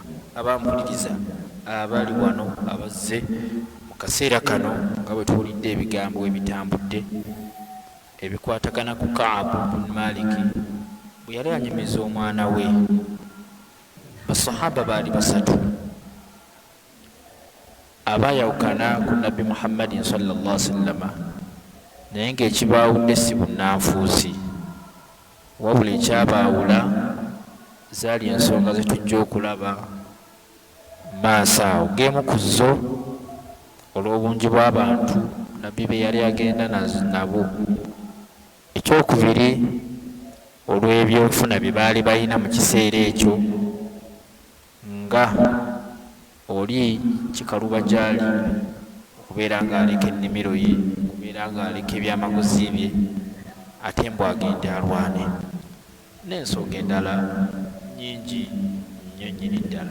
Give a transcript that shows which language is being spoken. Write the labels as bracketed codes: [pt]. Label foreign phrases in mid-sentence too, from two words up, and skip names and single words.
[lg] Abampuliriza abali wano abazze mu kaseera kano nga bwe tuwulidde ebigambo ebitambudde ebikwatagana ku Ka'b bin Malik bwe yali anyumiza omwana we, basahaba baali basatu abayawukana ku Nabbi Muhammadin [ar] صلى الله عليه وسلم, [lg] naye ng'ekibaawudde si bunnanfuusi, wabula ekyabaawula zaali ensonga zetujja okulaba maaso awo. G'emu ku zo olw'obungi bw'abantu Nabbi be yali agenda nabo, ekyokubiri olw'ebyenfuna bye baali balina mu kiseera ekyo, nga oli kikaluba gyali okubeera ng'aleka ennimiro ye, okubeera ng'aleka ebyamaguzi bye, ate mbw agende alwane, n'ensonga endala nyingi nnyo nnyini ddala.